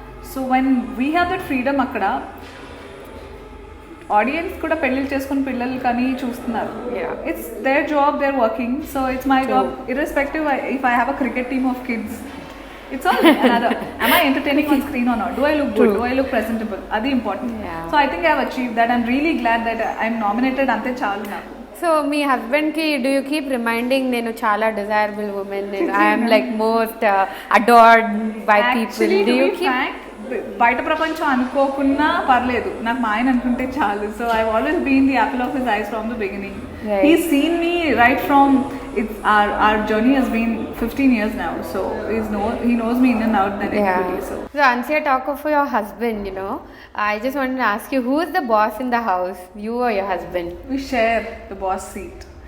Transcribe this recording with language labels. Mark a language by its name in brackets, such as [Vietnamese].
[English] So when we have that freedom [Telugu] akkada, audience kuda పెళ్ళిళ్ళు చేసుకుని పిల్లలు కానీ చూస్తున్నారు. [English] It's their job, they're working, so it's my job irrespective if I have a cricket team of kids. It's all another. Am I entertaining on screen or not? Do I look good? Do I look presentable? Adi important. So I think I have achieved that. I'm really glad that I'm nominated [Telugu] ante chalu naku. [English] So [Telugu] మీ husband కి [English] do you keep reminding [Telugu] నేను చాలా [English] Desirable women, I'm like most adored by people, do you keep? [Telugu] బయట ప్రపంచం అనుకోకున్నా పర్లేదు, నాకు మా ఆయన అనుకుంటే చాలు. [English] So I always been the apple of his eyes from the beginning. He seen me right from it's our journey has been 15 years now, so he knows me in and out than anybody. So Anasuya, talk of your husband, you know, I just wanted to ask you, who is the boss in the house, you or your husband? We share the boss seat.